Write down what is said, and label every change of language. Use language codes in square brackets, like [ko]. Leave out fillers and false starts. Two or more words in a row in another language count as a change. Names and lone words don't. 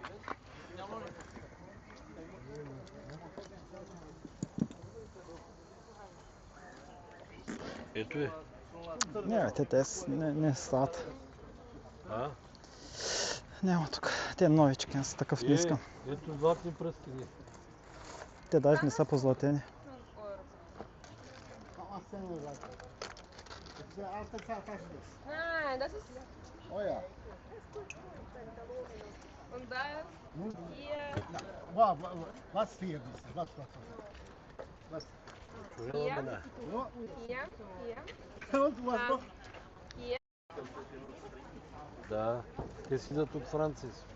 [bg] Ето е. Не, те не стават. Няма тук. Те новички, аз такъв не искам. Ето златни пръстени. Те даже не са позлатени. [de] Nein, das ist. Oh ja. Und das hier. Was hier? Was? Hier. Und was noch? [bg] Да, те си идат от Франция.